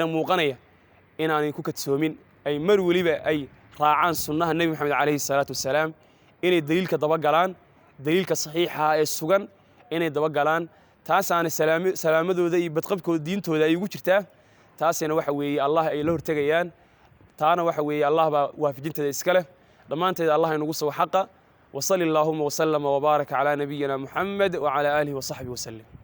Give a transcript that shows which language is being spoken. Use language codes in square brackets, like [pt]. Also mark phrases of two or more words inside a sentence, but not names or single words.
[so] muuqanaya inaanay ku kadsoomin ay mar waliba ay raacaan sunnaha nabi maxamed [ar] عليه الصلاة والسلام [so] inay daliilka daba galaan daliilka saxiixa ee sugan inay daba galaan taasaana salaamadooda iyo badqabkooda diintooda ay ugu jirtaa taasina waxa weeye Allah ay la hortagayaan taana waxa weeye Allah baa waafijinteeda iska leh dhamaanteed Allah inagu soo xaqa [ar] وصلى الله وسلم وبارك على نبينا محمد وعلى آله وصحبه وسلم